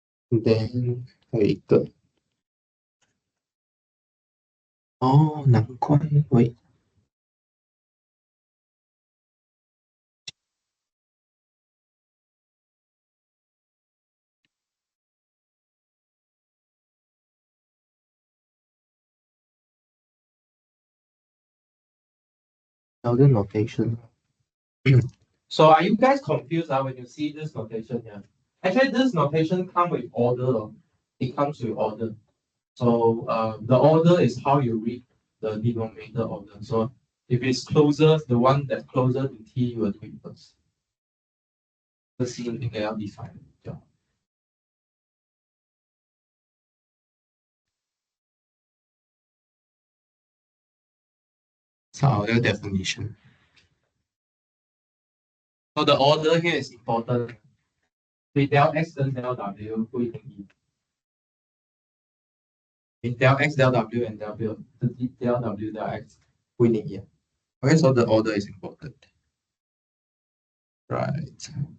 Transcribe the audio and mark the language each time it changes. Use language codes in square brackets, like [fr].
[zh] then 还有一个，哦，难怪，喂，还有个 notation。 [en] So are you guys confused when you see this notation here? Actually, this notation comes with order. It comes with order. So the order is how you read the denominator order. So if it's closer, the one that's closer to t, you will do it first. [zh] 这是应该要 define 的。找一个 definition. [en] So the order here is important. [zh] 所以 del x 跟 del w 不一定一。 del x, del w and del w, del x 不一定一样。 [en] Okay, so the order is important. Right.